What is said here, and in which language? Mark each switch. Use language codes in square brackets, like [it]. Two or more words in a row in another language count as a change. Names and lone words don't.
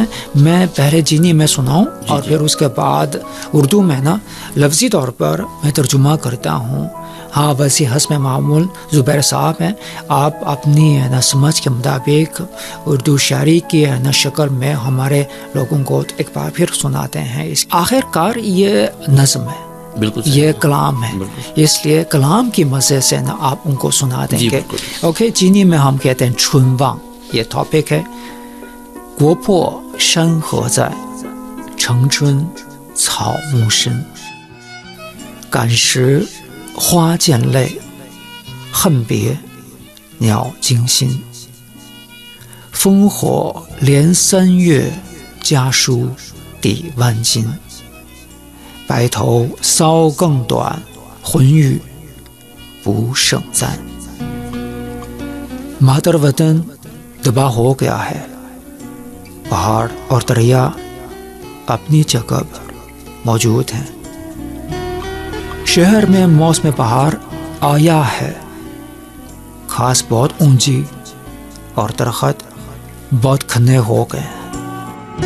[ur] میں پہلے چینی میں سناؤں اور پھر اس کے بعد اردو میں نا لفظی طور پر میں ترجمہ کرتا ہوں ہاں ویسے حسب معمول زبیر صاحب ہیں، آپ اپنی ہے نا سمجھ کے مطابق اردو شاعری کی ہے نا شکل میں ہمارے لوگوں کو ایک بار پھر سناتے ہیں. اس آخرکار یہ نظم ہے, बिल्कुल یہ کلام ہے، اس لیے کلام کی مزے سے نا آپ ان کو سنا دیں گے. اوکے، چینی میں ہم کہتے ہیں چنوانگ، یہ ٹاپک ہے. [zh] 国破山河在，城春草木深。感时花溅泪，恨别鸟惊心。烽火连三月，家书抵万金。白头搔更短，浑欲不胜簪。 [ur] مادر وطن تباہ ہو گیا ہے، پہاڑ اور دریا اپنی جگہ پر موجود ہیں. شہر میں موسم بہار آیا ہے، گھاس بہت اونچی اور درخت بہت گھنے ہو گئے ہیں.